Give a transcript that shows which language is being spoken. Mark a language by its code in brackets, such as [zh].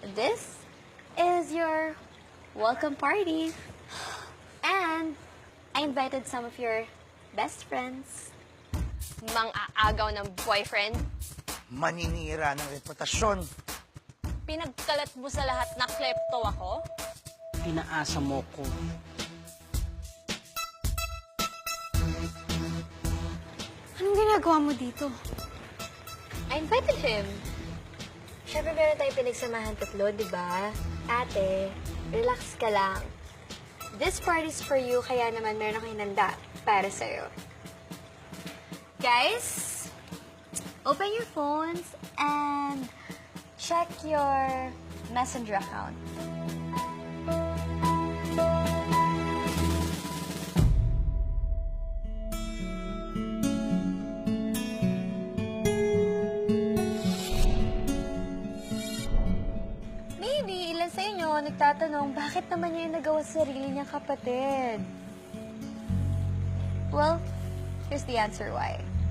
[en] This is your welcome party. And I invited some of your best friends. [tl] Mang-aagaw ng boyfriend. Maninira ng reputasyon. Pinagkalat mo sa lahat na klepto ako. Pinaasa mo ko. Anong ginagawa mo dito? [en] I invited him. [tl] Siyempre meron tayong pinagsamahan tatlo, di ba? Ate, relax ka lang. [en] This party's for you, [tl] kaya naman meron akong hinanda para sa'yo. [en] Guys, open your phones and check your messenger account. [tl] Maybe ilan sa inyo nagtatanong bakit naman niya yung nagawa sa sarili niyang kapatid. [en] Well, here's the answer why.